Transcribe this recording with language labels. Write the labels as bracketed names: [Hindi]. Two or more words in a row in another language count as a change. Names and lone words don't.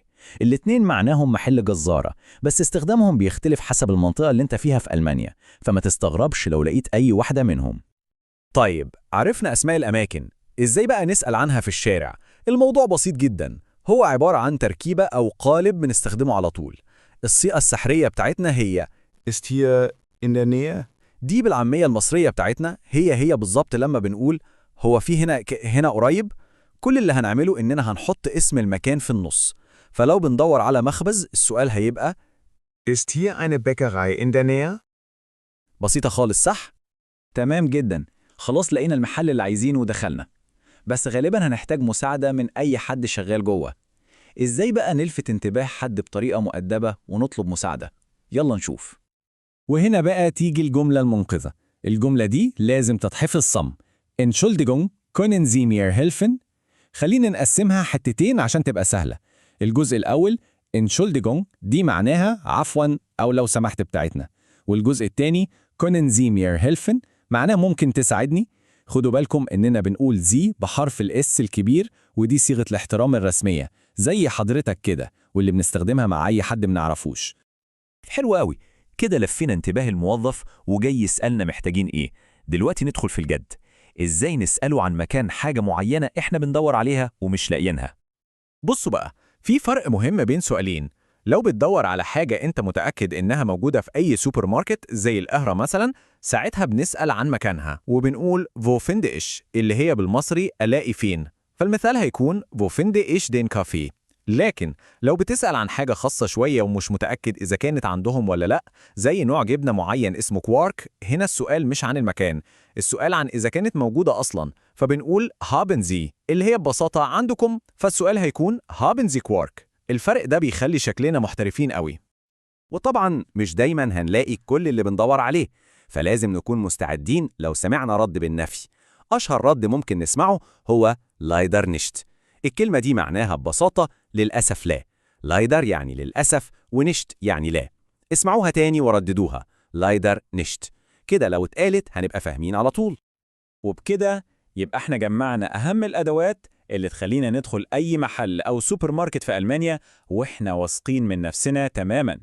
[Arabic] الاتنين معناهم محل جزارة، بس استخدامهم بيختلف حسب المنطقة اللي انت فيها في ألمانيا، فما تستغربش لو لقيت أي واحدة منهم. طيب عرفنا أسماء الأماكن، إزاي بقى نسأل عنها في الشارع؟ الموضوع بسيط جدا، هو عبارة عن تركيبة أو قالب بنستخدمه على طول. الصيغة السحرية بتاعتنا هي [German] Ist hier in der Nähe? [Arabic] دي بالعامية المصرية بتاعتنا هي بالظبط لما بنقول هو في هنا قريب. كل اللي هنعمله إننا هنحط اسم المكان في النص. فلو بندور على مخبز، السؤال هيبقى [German] Ist hier eine Bäckerei in der Nähe? [Arabic] بسيطة خالص، صح؟ تمام جدا. خلاص لقينا المحل اللي عايزينه ودخلنا، بس غالبا هنحتاج مساعدة من أي حد شغال جوه. إزاي بقى نلفت انتباه حد بطريقة مؤدبة ونطلب مساعدة؟ يلا نشوف. وهنا بقى تيجي الجملة المنقذة. الجملة دي لازم تتحفظ صم. [German] Entschuldigung, können Sie mir helfen؟ [Arabic] خلينا نقسمها حتتين عشان تبقى سهلة. الجزء الأول Entschuldigung دي معناها عفواً أو لو سمحت بتاعتنا. والجزء التاني [German] können Sie mir helfen [Arabic] معناه ممكن تساعدني. خدوا بالكم إننا بنقول زي بحرف الاس الكبير، ودي صيغة الاحترام الرسمية زي حضرتك كده، واللي بنستخدمها مع أي حد منعرفوش. حلو قوي. كده لفينا انتباه الموظف وجاي يسألنا محتاجين إيه. دلوقتي ندخل في الجد. إزاي نسأله عن مكان حاجة معينة إحنا بندور عليها ومش لاقيينها؟ بصوا بقى، في فرق مهم بين سؤالين. لو بتدور على حاجة أنت متأكد إنها موجودة في أي سوبر ماركت زي القهرة مثلا، ساعتها بنسأل عن مكانها وبنقول [German] wo finde ich [Arabic] اللي هي بالمصري ألاقي فين. فالمثال هيكون [German] wo finde ich den Kaffee. [Arabic] لكن لو بتسأل عن حاجة خاصة شوية ومش متأكد إذا كانت عندهم ولا لأ، زي نوع جبنة معين اسمه كوارك، هنا السؤال مش عن المكان، السؤال عن إذا كانت موجودة أصلا. فبنقول [German] haben Sie [Arabic] اللي هي ببساطة عندكم، فالسؤال هيكون [German] haben Sie [Arabic] كوارك. الفرق ده بيخلي شكلنا محترفين قوي. وطبعا مش دايما هنلاقي كل اللي بندور عليه، فلازم نكون مستعدين لو سمعنا رد بالنفي. أشهر رد ممكن نسمعه هو [German] leider nicht. [Arabic] الكلمة دي معناها ببساطة للأسف لا. leider يعني للأسف، ونشت يعني لا. اسمعوها تاني ورددوها، [German] leider nicht. [Arabic] كده لو اتقالت هنبقى فاهمين على طول. وبكده يبقى احنا جمعنا أهم الأدوات اللي تخلينا ندخل أي محل أو سوبر ماركت في ألمانيا وإحنا واثقين من نفسنا تماماً.